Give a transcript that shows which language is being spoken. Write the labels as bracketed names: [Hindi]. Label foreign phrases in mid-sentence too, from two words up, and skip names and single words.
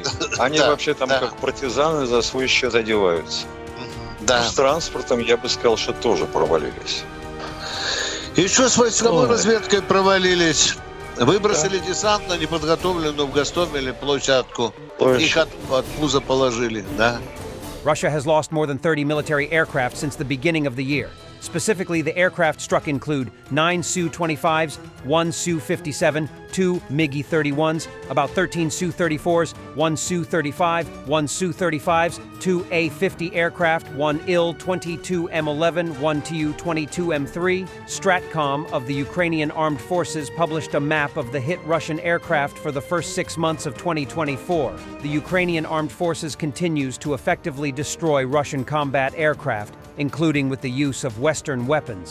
[Russian] Они вообще там как партизаны за свой счет одеваются. Да. С транспортом, я бы сказал, что тоже провалились. Еще с войсковой разведкой провалились. Выбросили десант на неподготовленную в Гостомеле площадку. Их от пуза положили, да? [English] Russia has lost more than 30 military aircraft since the beginning of the year. Specifically, the aircraft struck include 9 Su-25s, 1 Su-57, 2 MiG-31s, about 13 Su-34s, 1 Su-35, 1 Su-35s, 2 A-50 aircraft, 1 Il-22 M11, 1 Tu-22 M3. Stratcom of the Ukrainian Armed Forces published a map of the hit Russian aircraft for the first 6 months of 2024. The Ukrainian Armed Forces continues to effectively destroy Russian combat aircraft, including with the use of Western weapons.